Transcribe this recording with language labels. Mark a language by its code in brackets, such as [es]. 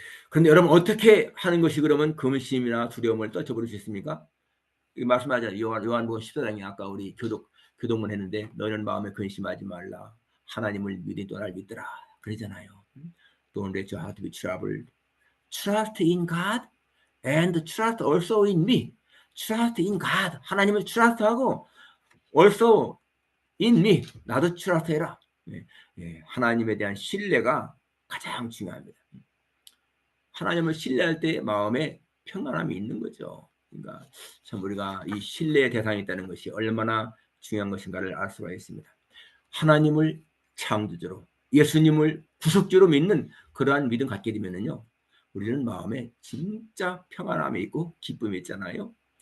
[ko] 그런데 여러분 어떻게 하는 것이 그러면 근심이나 두려움을 떨쳐버릴 수 있습니까? 말씀하잖아요. 요한복음 14장에 아까 우리 교독문 했는데 너는 마음에 근심하지 말라. 하나님을 믿으니 또 날 믿더라. 그러잖아요. [en] Don't let your heart be troubled. Trust in God and trust also in me. Trust in God. [ko] 하나님을 trust하고 [en] also in me. [ko] 나도 trust해라. 하나님에 대한 신뢰가 가장 중요합니다. 하나님을 신뢰할 때 마음에 평안함이 있는 거죠. 그러니까 참 우리가 이 신뢰의 대상이 있다는 것이 얼마나 중요한 것인가를 알 수가 있습니다. 하나님을 창조주로 예수님을 구속주로 믿는 그러한 믿음 갖게 되면은요 우리는 마음에 진짜 평안함이 있고 기쁨이 있잖아요.